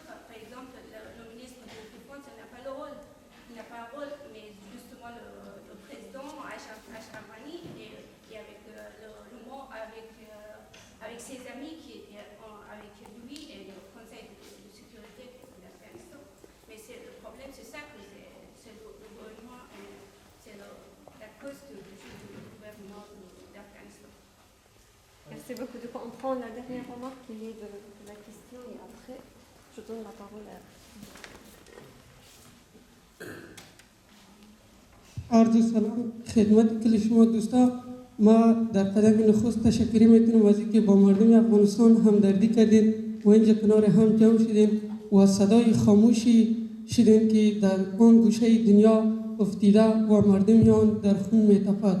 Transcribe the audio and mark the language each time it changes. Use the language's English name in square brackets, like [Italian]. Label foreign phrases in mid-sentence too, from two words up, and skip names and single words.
[French] Par exemple, le ministre de la Défense n'a pas le rôle. Il n'a pas un rôle, mais justement le président Ashraf Ghani et avec avec ses amis qui étaient avec lui et le Conseil de sécurité de l'Afghanistan. Mais le problème, c'est ça, que c'est le gouvernement, c'est la cause du gouvernement d'Afghanistan. Merci beaucoup. Du coup, on prend la dernière remarque qui est de la question et après, je donne la parole à... [Persian] عرض سلام خدمت کل شما دوستا. ما در قدم نخست تشکری میکنیم از اینکه با مردم افغانستان همدردی کردین و اینجا کنار هم جمع شدین و صدای خاموشی شدین که در آن گوشه دنیا افتیده و مردمیان در خون میتپد.